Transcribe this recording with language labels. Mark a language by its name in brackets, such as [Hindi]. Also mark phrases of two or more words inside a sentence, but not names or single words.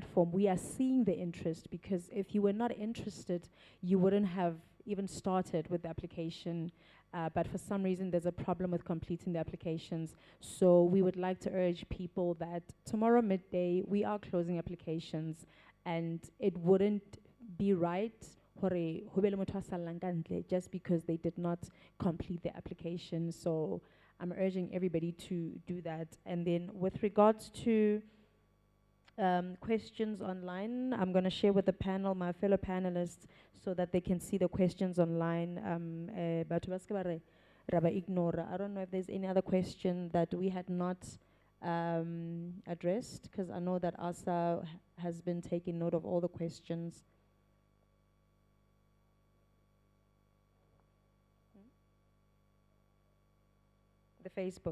[English] We are seeing the interest, because if you were not interested, you wouldn't have even started with the application, but for some reason there's a problem with completing the applications. So we would like to urge people that tomorrow midday we are closing applications, and it wouldn't be right [Southern Sotho] hore ho be le motho a sallang ka ntle [English] just because they did not complete the application. So I'm urging everybody to do that. And then with regards to questions online, I'm going to share with the panel, my fellow panelists, so that they can see the questions online. [Southern Sotho] Batho ba ska ba re ra ba ignore. [English] I don't know if there's any other question that we had not addressed, because I know that ASA has been taking note of all the questions. The Facebook.